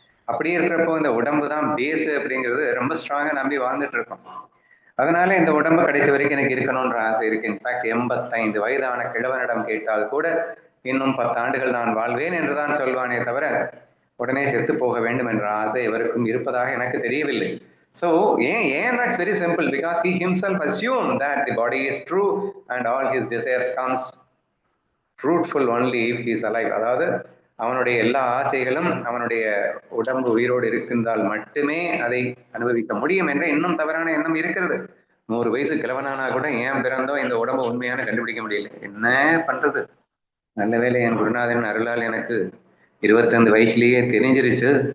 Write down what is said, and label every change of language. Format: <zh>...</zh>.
<ta>அப்படியே இருக்கிறப்போ இந்த உடம்பு தான் பேஸ் அப்படிங்கிறது ரொம்ப ஸ்ட்ராங்கா நம்பி வாழ்ந்துட்டு இருக்கோம். அதனால இந்த உடம்பு கடைசி வரைக்கும் எனக்கு இருக்கணும்ன்ற ஆசை இருக்கு. இன்ஃபேக்ட் 85 வயதான கிழவனிடம் கேட்டால் கூட இன்னும் 10 ஆண்டுகள் நான் வாழ்வேன் என்றுதான் சொல்வானே தவிர உடனே செத்து போக வேண்டும் என்ற ஆசை எவருக்கும் இருப்பதாக எனக்கு தெரியவில்லை.</ta> <en>So, that's very simple, because he himself assumed that the body is true and all his desires comes fruitful only if he is alive.</en> <ta>அதாவது அவனுடைய எல்லா ஆசைகளும் அவனுடைய உடம்பு உயிரோடு இருக்கின்றால் மட்டுமே அதை அனுபவிக்க முடியும் என்ற இன்னும் தவறான எண்ணம் இருக்கிறது. 100 வயசு கிழவனானா கூட ஏன் பிறந்தோம் இந்த உடம்பு உண்மையான கண்டுபிடிக்க முடியல. என்ன பண்றது? நல்ல வேலை என் குருநாதன் அருளால் எனக்கு 25 வயசுலயே தெரிஞ்சிருச்சு.</ta>